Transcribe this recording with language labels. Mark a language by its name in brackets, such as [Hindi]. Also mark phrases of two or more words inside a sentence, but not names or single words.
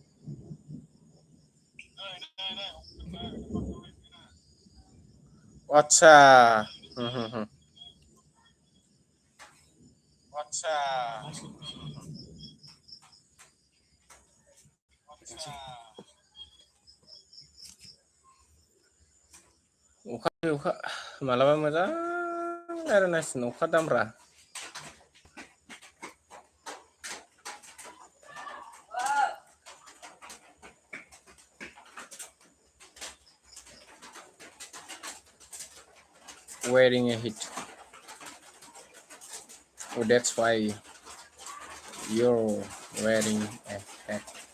[Bodo] आतसा आतसा अखा मालाबा मोजां रायज्लायनांसिगोन अखा दामब्रा [English] wearing a hat. Oh, that's why you're wearing a hat.